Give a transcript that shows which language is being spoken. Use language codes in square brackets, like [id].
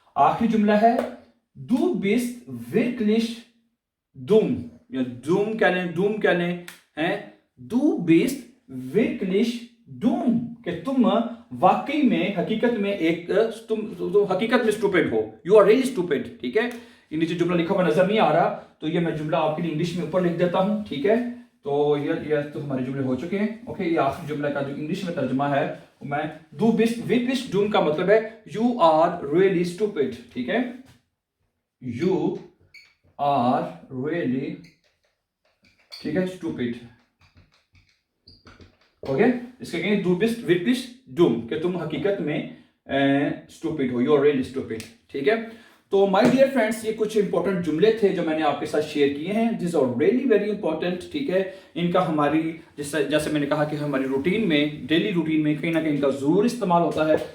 [hi] आखिरी जुमला है [de] du bist wirklich dumm [hi] या dumm कहने हैं, du bist wirklich dumm कि तुम वाकई में हकीकत में एक तुम हकीकत में स्टूपिड हो, [en] you are really stupid, [hi] ठीक है। ये नीचे जुमला लिखा हुआ नजर नहीं आ रहा तो ये मैं जुमला आपके लिए इंग्लिश में ऊपर लिख देता हूं, ठीक है। तो ये तो हमारे जुमले हो चुके हैं। ओके ये आखिरी जुमला का जो इंग्लिश में तर्जुमा है मैं [de] du bist wirklich dumm [hi] का मतलब है [en] you are really stupid, [hi] ठीक है। [en] you are really, [hi] ठीक है, [en] stupid, okay. [hi] इसके कहेंगे [de] du bist wirklich dumm [hi] कि तुम हकीकत में stupid हो, [en] you are really stupid, [hi] ठीक है। तो माय डियर फ्रेंड्स ये कुछ इंपॉर्टेंट जुमले थे जो मैंने आपके साथ शेयर किए हैं, [en] this are really very important, [hi] ठीक है। इनका हमारी जैसे मैंने कहा कि हमारी रूटीन में, डेली रूटीन में कहीं ना कहीं इनका जरूर इस्तेमाल होता है।